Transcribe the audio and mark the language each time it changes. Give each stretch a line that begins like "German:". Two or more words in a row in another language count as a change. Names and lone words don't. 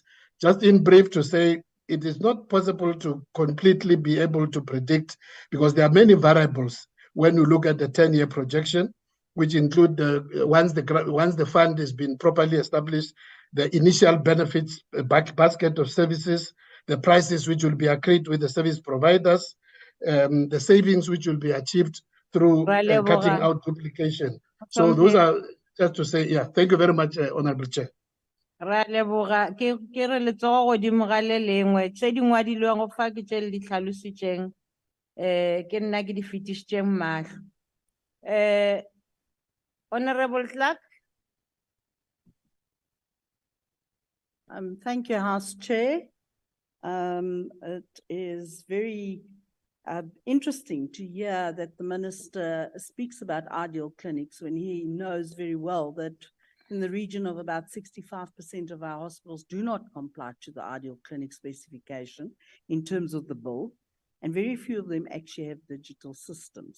English: Just in brief to say, it is not possible to completely be able to predict because there are many variables when you look at the 10-year projection, which include once the fund has been properly established, the initial benefits basket of services, the prices which will be agreed with the service providers, the savings which will be achieved through cutting out duplication. So those are just to say, yeah, thank you very much, Honorable Chair.
Tswana: Ra leboga ke re letsogo godimo ga le lengwe tse di ngwadilweng go fa ke tse le di tlhalositseng ke nna ke di fetišitseng matlho Honorable Clark.
English: Thank you, House Chair. It is very interesting to hear that the Minister speaks about ideal clinics when he knows very well that in the region of about 65% of our hospitals do not comply to the ideal clinic specification in terms of the bill, and very few of them actually have digital systems.